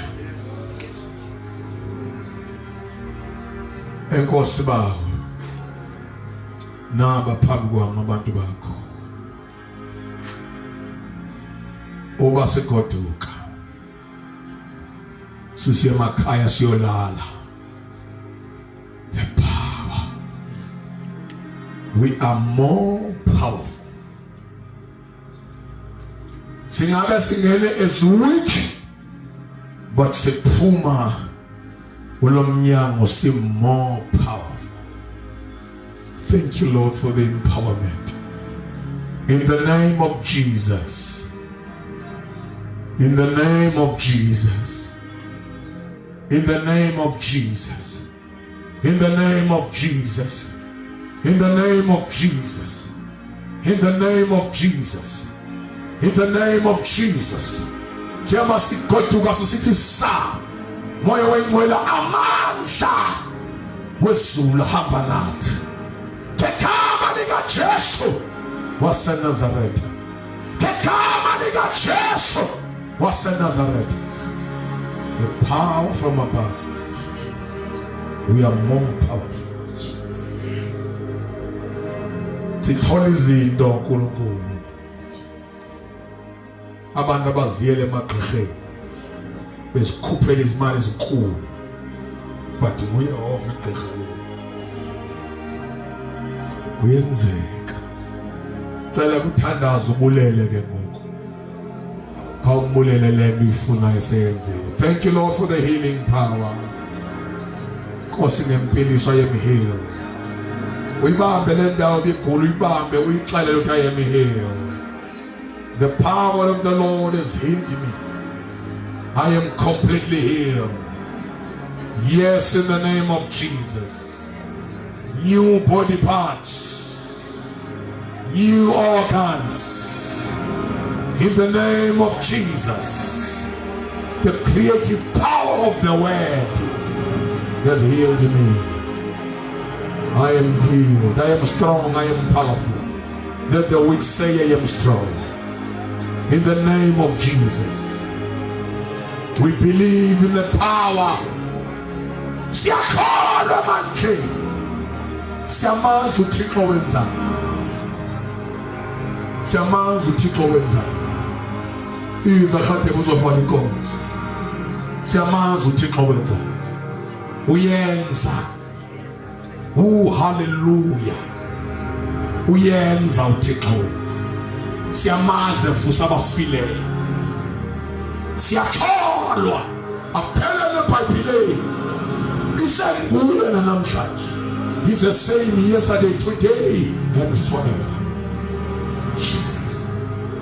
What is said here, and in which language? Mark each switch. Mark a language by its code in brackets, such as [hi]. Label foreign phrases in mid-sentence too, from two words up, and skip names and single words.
[xh] Enkosi bawo naba phambi kwami abantu bakho. Oba sigoduka sisiya emakhaya siyolala. [en] The power, we are more powerful. [xh] Singabe singene [en] as weak, but [xh] siphuma ulomnyango si [en] more powerful. Thank you, Lord, for the empowerment. In the name of Jesus. In the name of Jesus. In the name of Jesus. In the name of Jesus. In the name of Jesus. In the name of Jesus. In the name of Jesus. [xh] Jema sikotuka sisithi sa. Moya wengcwele amandla wezulu hamba nathi. Ngegama lika Jesu waseNazaretha. Ngegama lika Jesu waseNazaretha. [en] The power from above. We are more powerful. [zu] Sithola izinto uNkulunkulu. [xh] Abantu abaziyele emagqirheni besikhuphela izimali ezinkulu, but nguYehova igqirha lethu. Uyenzeka. Cela kuthandaza ubulele ke ngoku. Awubulele lento ifuna esenzele. [en] Thank you, Lord, for the healing power. [xh] Nkosi ngempiliso yemheal. Uyibambe le ndawo bigula uyibambe uyixelele ukuthi [en] I am healed. The power of the Lord has healed me. I am completely healed. Yes, in the name of Jesus. New body parts. New organs. In the name of Jesus. The creative power of the word has healed me. I am healed. I am strong. I am powerful. Let the weak say I am strong. In the name of Jesus. We believe in the power. [zu] Siyakholwa manje. [xh] Siyamazi uThixo wenza. Siyamazi uThixo wenza. [zu] Iza kade uzofana inkonzo. [xh] Siyamazi uThixo wenza. Uyenza. Hallelujah. Uyenza uThixo wenza. [zu] Siyamazi futhi abafileyo. Siyakholwa aphelele eBhayibhelini. Isenguye namhlanje. [en] He's the same yesterday, today, and forever. Jesus.